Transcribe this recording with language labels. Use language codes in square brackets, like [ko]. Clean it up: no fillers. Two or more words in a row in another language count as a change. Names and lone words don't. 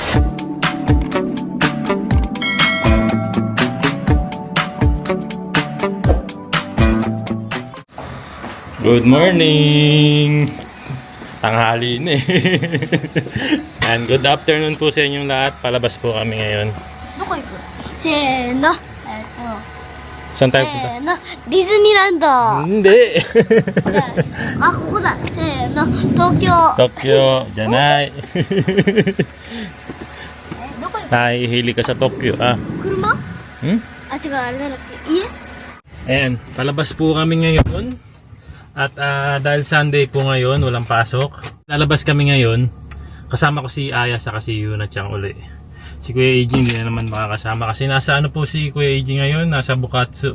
[en] Good morning! [tl] Tanghali na eh. [en] And good afternoon [tl] po sa inyong lahat. Palabas po kami ngayon. [ja] どこ行く？せーの。 [tl] Saan tayo [ja] せ [tl] punta? [ja] ーの。ディズニーランド。 [tl] Hindi! [ja] じゃあ、ここだ。せーの。東京。 [tl] Tokyo, Janay. [ja] どこ行く？ [tl] Nahihili ka sa Tokyo, ah. [ja] 車？ Hmm? あ、違う、あれなんだっけ？家？ [tl] Ayan, palabas po kami ngayon. At dahil Sunday po ngayon, walang pasok. Lalabas kami ngayon. Kasama ko si Aya sa si Yuna Chang uli. Si Kuya Eiji hindi na naman makakasama kasi nasa ano po si Kuya Eiji ngayon, nasa Bukatsu.